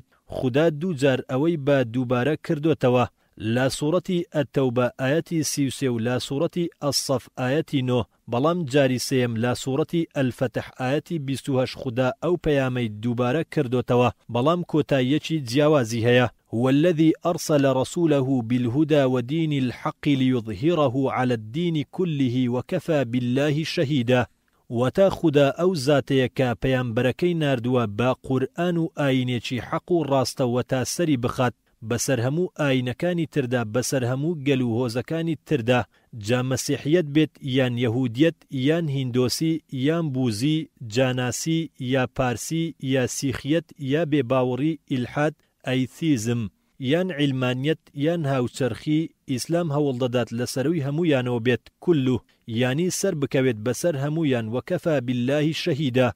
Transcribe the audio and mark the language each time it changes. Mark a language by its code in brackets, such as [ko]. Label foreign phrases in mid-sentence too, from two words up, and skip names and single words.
[ckb] خدا دووجار ئەوەی بە دووبارە کردوتەوە لە سوورەتی ئەتەوبە ئایەتی 33 و لە سوورەتی الصەف ئایەتی 9 بەڵام جاری سێم لە سوورەتی الفتح ئایەتی 28 خدا ئەو پەیامەی دووبارە کردوتەوە بەڵام کۆتاییەکی جیاوازی هەیە. [ar] هو الذي أرسل رسوله بالهدى ودين الحق ليظهره على الدين كله وكفى بالله شهيدا. [ckb] وتا خدا ئەو زاتەیە کە پەیامبەرەکەی ناردووە بە قورئان و ئاینێکی حەق و ڕاستە و تا سەری بخات بەسەر هەموو ئاینەکانی تردا بەسەر هەموو گەل و هۆزەکانی تردا جا مەسیحیەت بێت یان یەهودیەت یان هیندۆسی یان بوزی جاناسی یا پارسی یا سیخیەت یا بێباوەڕی ئیلحاد ئەیتیزم یان عیلمانیەت یان هاوچەرخی ئیسلام هەوڵ دەدات لەسەروی هەموویانەوە بێت کولو یانی سەر بکەوێت بەسەر هەموویان [ar] وەکەفا باللهی شەهیدا.